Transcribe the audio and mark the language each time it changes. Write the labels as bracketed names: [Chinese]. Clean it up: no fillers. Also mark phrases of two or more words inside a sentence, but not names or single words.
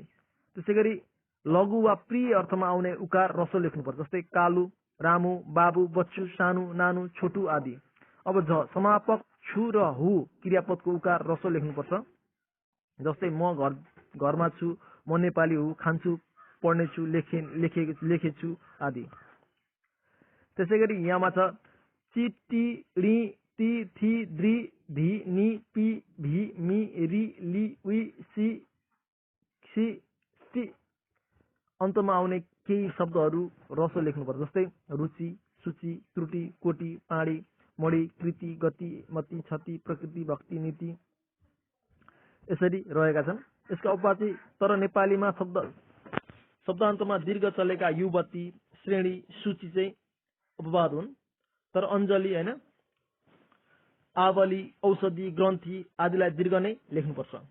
[Nepali] त्यसै गरी लघु वा प्रिय अर्थमा आउने उकार रसो लेख्नुपर्छ, जस्तै कालु, रामु, बाबु, बच्चु, सानु, नानु, छोटु आदि। अब समापक छु र हु क्रियापदको उकार रसो लेख्नुपर्छ, जस्तै म घरमा छु, म नेपाली हु, खान्छु, पढ्नेछु, लेखेछु आदि। त्यसै गरी यहाँमा छ चि, टी, रि, ति, थि, द्रि, धी, नि, पि, भी, मि, रि, लि, उइ, सि, क्षि, स्ति अन्तमा आउने केही शब्दहरू रसो लेख्नुपर्छ, जस्तै रुचि, सूची, त्रुटि, कोटी, पाडी, मडी, कृति, गति, मति, क्षति, प्रकृति, भक्ति, नीति यसरी रहेका छन्। यसका उपवाची तर नेपालीमा शब्दान्तमा दीर्घ चलेका युवती, श्रेणी, सूची चाहिँ उपवाद हुन्, तर अञ्जली हैन, आवली, औषधि, ग्रन्थि आदिलाई दीर्घ नै लेख्नुपर्छ।